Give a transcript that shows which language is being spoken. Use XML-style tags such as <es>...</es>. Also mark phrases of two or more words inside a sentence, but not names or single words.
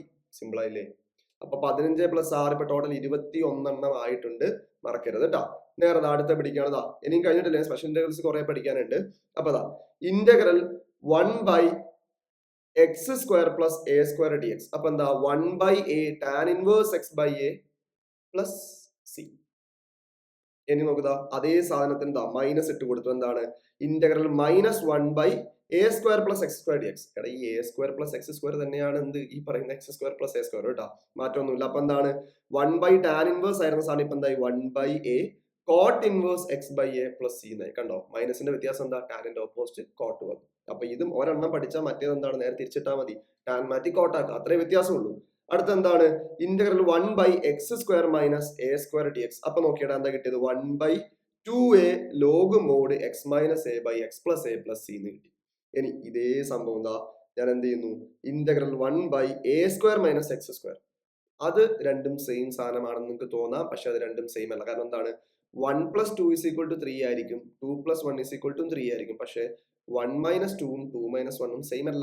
<ml>സിമ്പിൾ ആയില്ലേ? അപ്പൊ 15 + 6 ഇപ്പൊ ടോട്ടൽ 21 ആയിട്ടുണ്ട്. മറക്കരുത് കേട്ടോ. നേരെ അടുത്ത പിടിക്കാണതാ. ഇനിയും കഴിഞ്ഞിട്ടില്ലേ,</ml> <en>special integrals</en> <ml>കുറെ പഠിക്കാനുണ്ട്. അപ്പൊ ഇന്റഗ്രൽ 1/x² + a² dx, അപ്പൊ എന്താ</ml> <en>1/a tan inverse x/a plus c.</en> <ml>ഇനി നോക്കുക, അതേ സാധനത്തിന് മൈനസ് ഇട്ട് കൊടുത്തു. എന്താണ് ഇന്റഗ്രൽ -1/a² + x² dx. എടാ ഈ a² + x² തന്നെയാണ് എന്ത് ഈ പറയുന്ന x² + a² കേട്ടോ, മാറ്റമൊന്നുമില്ല. അപ്പൊ എന്താണ്</ml> <en>1/tan inverse</en> <ml>ആയിരുന്ന സാധനം ഇപ്പൊ എന്തായി</ml> <en>1/a cot inverse x/a plus c</en> <ml>എന്നായി. കണ്ടോ മൈനസിന്റെ വ്യത്യാസം എന്താ, ടാനിന്റെ</ml> <en>opposite cot</en> <ml>വന്നു. അപ്പൊ ഇതും ഒരെണ്ണം പഠിച്ചാൽ മറ്റേത് എന്താണ് നേരെ തിരിച്ചിട്ടാൽ മതി, ടാൻ മാറ്റി കോട്ടാക്കുക, അത്രേ വ്യത്യാസമുള്ളൂ. അടുത്ത എന്താണ് ഇന്റഗ്രൽ 1/x² - a² dx, അപ്പൊ നോക്കിയാൽ എന്താ കിട്ടിയത്</ml> <en>1/2a log mod x - a/x + a plus c</en> <ml>എന്ന് കിട്ടി. ഇനി ഇതേ സംഭവം എന്താ, ഞാൻ എന്ത് ചെയ്യുന്നു, ഇന്റഗ്രൽ 1/a² - x², അത് രണ്ടും സെയിം സാധനമാണെന്ന് നിങ്ങൾക്ക് തോന്നാം. പക്ഷെ അത് രണ്ടും സെയിം അല്ല. കാരണം എന്താണ് 1 + 2 = 3 ആയിരിക്കും, 2 + 1 = 3 ആയിരിക്കും. പക്ഷെ 1 - 2ഉം 2 - 1ഉം സെയിം അല്ല.</ml>